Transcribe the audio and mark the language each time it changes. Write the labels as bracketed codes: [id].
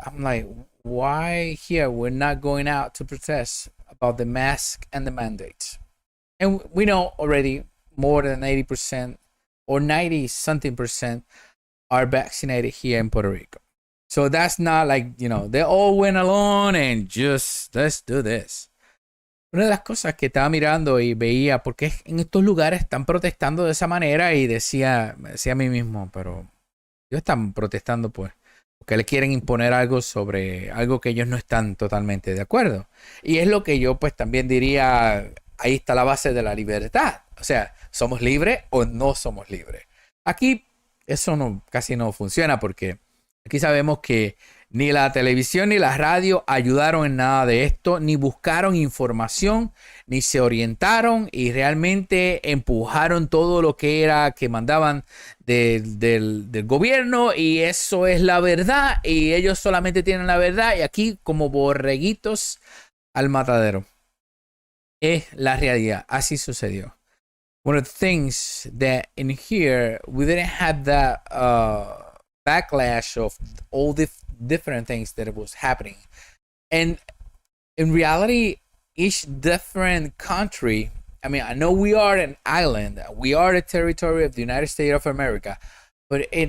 [en] I'm like, why here we're not going out to protest about the mask and the mandates? And we know already more than 80% or 90-something percent are vaccinated here in Puerto Rico. So that's not like, they all went along and just, let's do this. [es] Una de las cosas que estaba mirando y veía por qué en estos lugares están protestando de esa manera y me decía a mí mismo, pero ellos están protestando pues porque le quieren imponer algo sobre algo que ellos no están totalmente de acuerdo. Y es lo que yo pues también diría, ahí está la base de la libertad. O sea, ¿somos libres o no somos libres? Aquí eso casi no funciona porque aquí sabemos que ni la televisión ni la radio ayudaron en nada de esto, ni buscaron información, ni se orientaron y realmente empujaron todo lo que era que mandaban del gobierno y eso es la verdad y ellos solamente tienen la verdad y aquí como borreguitos al matadero. Es la realidad, así sucedió. [en] One of the things that in here we didn't have that backlash of all the different things that was happening, and in reality each different country, I mean, I know we are an island, we are the territory of the United States of America, but